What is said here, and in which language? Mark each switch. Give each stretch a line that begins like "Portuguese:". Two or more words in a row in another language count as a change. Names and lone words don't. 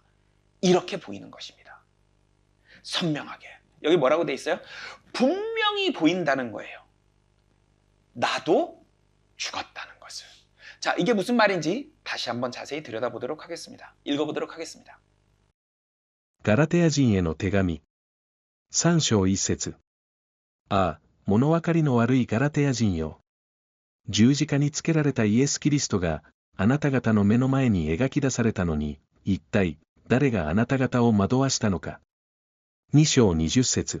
Korean: 이렇게 보이는 것입니다. 선명하게. 여기 뭐라고 되어 있어요? 분명히 보인다는 거예요. 나도 죽었다는 것을. 자, 이게 무슨 말인지 다시 한번 자세히 들여다보도록 하겠습니다. 읽어보도록 하겠습니다.
Japanese: ガラテヤ人への手紙。3章1節。ああ、物分かりの悪いガラテヤ人よ。十字架につけられたイエス・キリストがあなた方の目の前に描き出されたのに、一体誰があなた方を惑わしたのか。2章20節。